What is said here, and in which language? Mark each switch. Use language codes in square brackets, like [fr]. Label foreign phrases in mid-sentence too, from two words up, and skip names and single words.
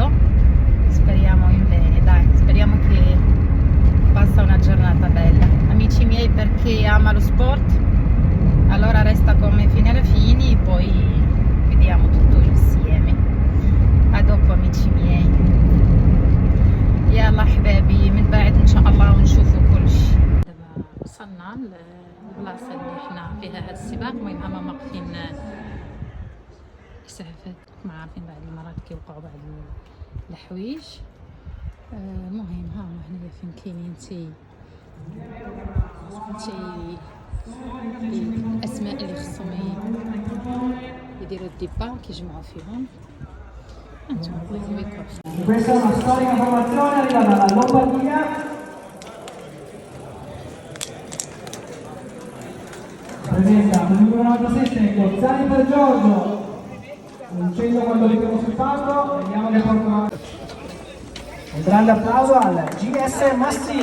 [it] Speriamo in bene, dai, speriamo che passa una giornata bella. Amici miei, per chi ama lo sport allora resta con me fino alla fine, poi vediamo tutto insieme. A dopo amici miei. [ar] يلا حبابي من بعد ان شاء الله ونشوفوا كل شيء. دابا وصلنا للبلاصه اللي حنا فيها هذا السباق. المهم هما واقفين اسعافات، ما عارفين بعض المرات كيوقعوا بعض الحوايج. المهم ها هما هنايا فين كاينين الاسماء اللي خصهم يديروا الديبار كيجمعوا فيهم. انتم بغيتو بكم. [it] Questa è una storica formazione arrivata dalla Lombardia. Presenta il numero 97 Gozzani per Giorgio, vincendo quando vediamo sul palco. Vediamo che porta un grande applauso al GS Massi.